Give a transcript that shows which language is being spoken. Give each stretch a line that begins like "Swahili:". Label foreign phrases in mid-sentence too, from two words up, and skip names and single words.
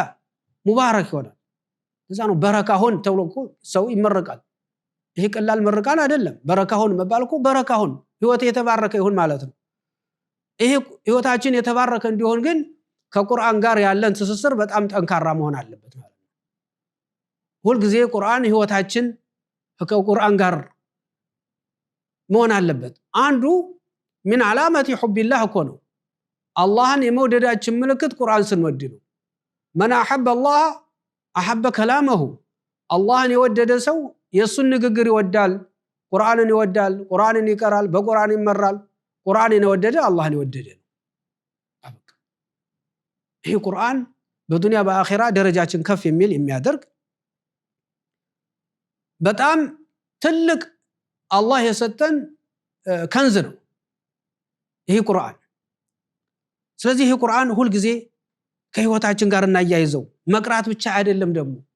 Amharic: ሙባረክ ይሆናል ለዛ ነው በረካ ሆን ተብሎ ሰው ይመረቃል ይሄ ቀላል ምርቃን አይደለም በረካሁን መባልኩ በረካሁን ህይወት የተባረከ ይሁን ማለት ነው ይሄ ህይወታችን የተባረከ እንዲሆን ግን ከቁርአን ጋር ያለን ትስስር በጣም ጠንካራ መሆን አለበት ማለት ነው ሁሉ ጊዜ ቁርአን ህይወታችን ከቁርአን ጋር መሆን አለበት አንዱ
Arabic: من علامه حب الله
Amharic: እኮ ነው አላህን የመውደዳችን ምልክት ቁርአን ስንወድ ነው
Arabic: من احب الله احب كلامه
Amharic: አላህን የወደደ ሰው የሱን ንግግር ይወዳል ቁርአንን ይወዳል ቁርአንን ይቀራል በቁርአን ይመራል ቁርአንን የወደደ አላህን የወደደ ነው ይሄ ቁርአን በዱንያ በአኺራ ደረጃችን ከፍ የሚል የሚያደርግ በጣም ትልቅ አላህ የሰጠን ከንዝ ነው ይሄ ቁርአን ስለዚህ ይሄ ቁርአን ሁሉ ጊዜ ከህይወታችን ጋር እናያይዘው መቅራት ብቻ አይደለም ደግሞ